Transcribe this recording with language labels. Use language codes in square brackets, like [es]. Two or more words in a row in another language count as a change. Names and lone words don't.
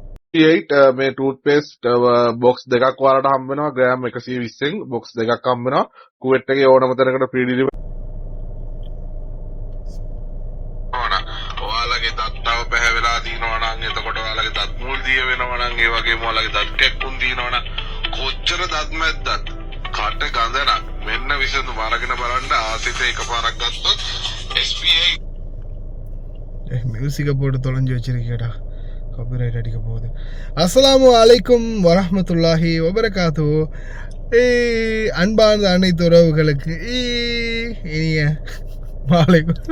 [si] 8 මේ [en] toothpaste box [si] දෙකක් ඔයාලට හම්බ වෙනවා ග්‍රෑම් 120න් බොක්ස් දෙකක් හම්බ වෙනවා කුවෙට් එකේ ඕනම තැනකට [en] free delivery [si] ඔයාලගේ දත්තව පැහැවෙලා දිනනවා නම් එතකොට ඔයාලගේ දත් මුල් දිය වෙනවා නම් ඒ වගේම ඔයාලගේ දත් කැක්කුම් දිනනවා නම් කොච්චර දත් මැද්දත් කට ගඳ නම් මෙන්න විසඳුම අරගෙන බලන්න ආසිත එකපාරක් ගත්තොත් SPA [ta] மியூசிக்கை போட்டு தொலைஞ்சி வச்சிருக்கேடா காப்பிரைட் அடிக்க போகுது. [ar] السلام عليكم ورحمة الله وبركاته. [ta] அன்பார்ந்த அனைத்து உறவுகளுக்கு இனிய மாலை.